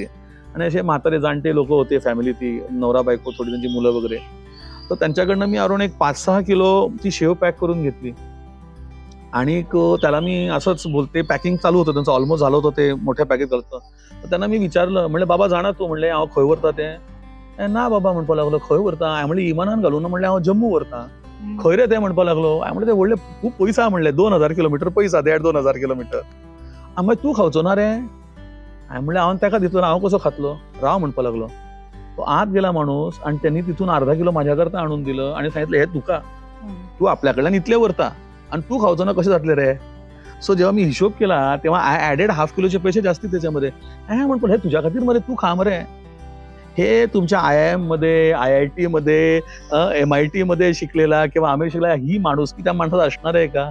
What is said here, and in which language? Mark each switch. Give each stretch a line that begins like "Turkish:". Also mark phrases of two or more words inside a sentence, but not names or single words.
Marathi: आणि असे म्हातारे जाणते लोक होते, फॅमिली ती, नवरा बायको, थोडी त्यांची मुलं वगैरे. तर त्यांच्याकडनं मी अराउंड एक 5-6 किलो ती शेव पॅक करून घेतली. आणि त्याला मी असंच बोलते, पॅकिंग चालू होतं त्यांचं, ऑलमोस्ट झालं होतं ते मोठ्या पॅकेट करतं. तर त्यांना मी विचारलं, म्हणलं बाबा जाणार तू?
Konkani: म्हणले अहो खंय व्हरता ते? ना बाबा म्हणपा लागलो, खंय व्हरता? म्हणले इमानान घालून. म्हणले अहो जम्मू व्हरता. खंय रे ते म्हणपा लागलो. म्हणले ते व्हडले खूप पयसा. म्हणले 2000 किलोमीटर पयसा, 1.5-2 हजार किलोमीटर. म्हणले तू खावचो ना रे? म्हणले हांव ताका दितलो ना, हांव कसो खातलो? राव म्हणपा लागलो.
Marathi: तो आत गेला माणूस आणि त्यांनी तिथून अर्धा किलो माझ्याकरता आणून दिलं आणि सांगितलं
Konkani: हे तुका, तू आपल्याकडल्यान इतले व्हरता आणि तू खावचो ना, कसे जातले रे?
Marathi: सो जेव्हा मी हिशोब केला तेव्हा
English: I added half kiloche
Marathi: पैसे जास्ती त्याच्यामध्ये.
Konkani: म्हणतो हे तुझ्या खातीर मरे, तू खा मरे.
Marathi: हे तुमच्या IIM मध्ये, IIT मध्ये, MIT मध्ये शिकलेला किंवा आम्ही शिकलेला ही माणूस की त्या माणसाचा असणार आहे का?